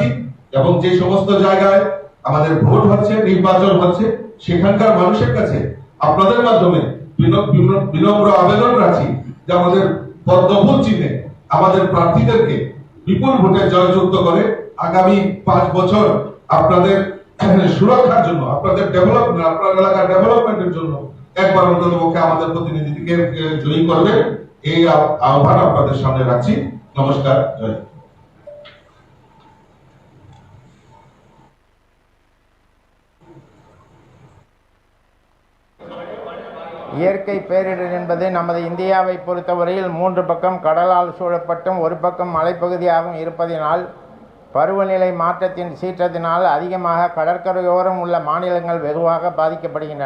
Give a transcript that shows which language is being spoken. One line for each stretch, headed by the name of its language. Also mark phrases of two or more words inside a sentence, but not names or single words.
Bangla: এবং যে সমস্ত জায়গায় আমাদের ভোট হচ্ছে, নির্বাচন হচ্ছে, সেখানকার মানুষের কাছে আপনাদের মাধ্যমে বিনম্র আবেদন রাখছি যে আমাদের পদ্মফুল চিহ্নে আমাদের প্রার্থীদেরকে বিপুল ভোটে জয়যুক্ত করে আগামী 5 বছর আপনাদের সুরক্ষার জন্য, আপনাদের ডেভেলপমেন্ট, আপনার এলাকার ডেভেলপমেন্টের জন্য একবার অন্তত পক্ষে আমাদের প্রতিনিধিকে জয়ী করবে, এই আহ্বান আপনাদের সামনে রাখছি। নমস্কার, জয়।
Tamil: இயற்கை பேரிடர் என்பது நமது இந்தியாவை பொறுத்தவரையில் 3 பக்கம் கடலால் சூழப்பட்டும் ஒரு பக்கம் மலைப்பகுதியாகவும் இருப்பதினால் பருவநிலை மாற்றத்தின் சீற்றத்தினால் அதிகமாக கடற்கரையோரம் உள்ள மாநிலங்கள் வெகுவாக பாதிக்கப்படுகின்றன.